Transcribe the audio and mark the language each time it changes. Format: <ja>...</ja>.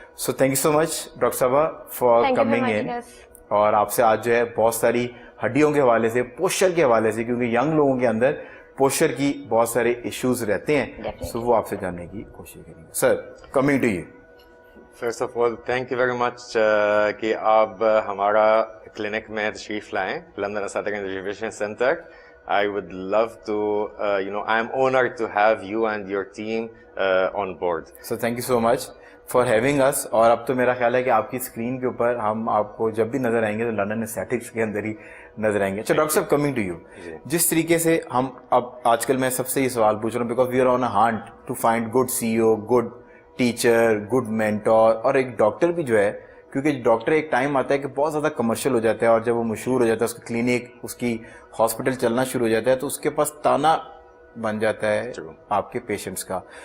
<en>So thank you so much doctor साहबा for coming in.</en> <hi>और आपसे आज जो है बहुत सारी हड्डियों के हवाले से, पोस्चर के हवाले से, क्योंकि यंग लोगों के अंदर पोस्चर की बहुत सारे इश्यूज रहते हैं, सो वो आपसे जानने की कोशिश करेंगे. Sir, coming to you. First of all thank you very much कि आप हमारा क्लिनिक में तशरीफ लाएं, London aesthetic and rejuvenation centre.</hi> <en>I would love to, I am honored to have you and your team on board. So thank you so much for having us.</en> <hi>और अब तो मेरा ख्याल है कि आपकी स्क्रीन के ऊपर हम आपको जब भी नजर आएंगे तो लंदन एस्थेटिक्स के अंदर ही नजर आएंगे. अच्छा डॉक्टर साहब, कमिंग टू यू, जिस तरीके से हम अब आजकल मैं सबसे ये सवाल पूछ रहा हूँ</hi> <en>because we are on a hunt to find good CEO, good teacher, good mentor</en> <hi>और एक डॉक्टर भी जो है, क्योंकि डॉक्टर एक टाइम आता है कि बहुत ज़्यादा कमर्शियल हो जाता है और जब वो मशहूर हो जाता है, उसका क्लिनिक, उसकी हॉस्पिटल चलना शुरू हो जाता है तो उसके पास ताना बन जाता है आपके पेशेंट्स का.</hi>